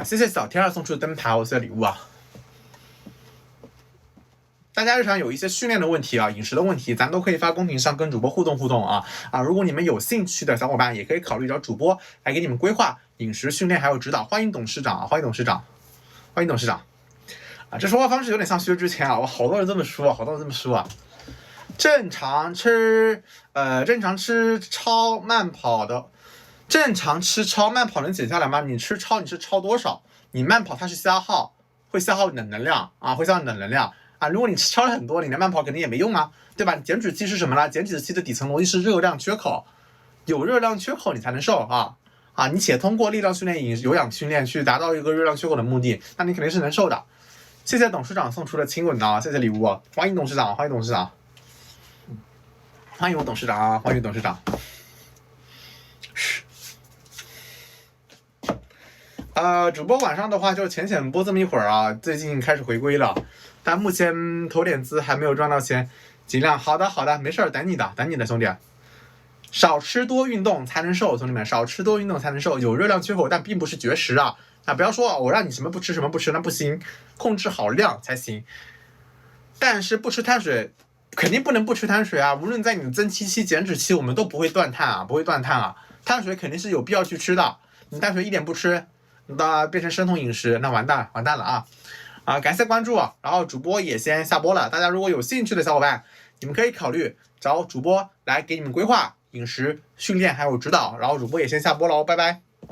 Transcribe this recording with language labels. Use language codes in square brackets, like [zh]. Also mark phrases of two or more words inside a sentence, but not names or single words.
[zh] 謝謝小天兒送出的燈牌，我送的禮物啊。大家日常有一些訓練的問題啊，飲食的問題，咱都可以發公屏上跟主播互動啊。如果你們有興趣的小伙伴，也可以考慮找主播來給你們規劃飲食訓練還有指導。歡迎董事長啊，歡迎董事長，歡迎董事長。這說話方式有點像薛之謙啊，我好多人這麼說，好多人這麼說啊。正常吃超慢跑的，正常吃超慢跑能減下來嗎？你是超多少？你慢跑它是会消耗你的能量啊，会消耗你的能量。如果你超了很多，你的慢跑肯定也没用啊，对吧？减脂期是什麼呢？减脂期的底層邏輯是熱量缺口，有熱量缺口你才能瘦啊！你且通過力量訓練、有氧訓練去達到一個熱量缺口的目的，那你肯定是能瘦的。謝謝董事長送出的親吻啊，謝謝禮物啊！歡迎董事長，歡迎董事長，歡迎我董事長啊！歡迎董事長。主播晚上的話就淺播這麼一會兒啊，最近開始回歸了。但目前投點資還沒有賺到錢，盡量好的，沒事，等你的兄弟。少吃多運動才能瘦，兄弟們，少吃多運動才能瘦。有熱量缺口，但並不是绝食啊！不要说我讓你什麼不吃，那不行，控制好量才行。但是不吃碳水，肯定不能不吃碳水啊！無論在你的增肌期、減脂期，我們都不會斷碳啊！碳水肯定是有必要去吃的，你碳水一點不吃，那變成生酮飲食，那完蛋了啊！感謝關注，然後主播也先下播了。大家如果有興趣的小伙伴，你們可以考慮找主播來給你們規劃飲食訓練還有指導。然後主播也先下播了，拜拜。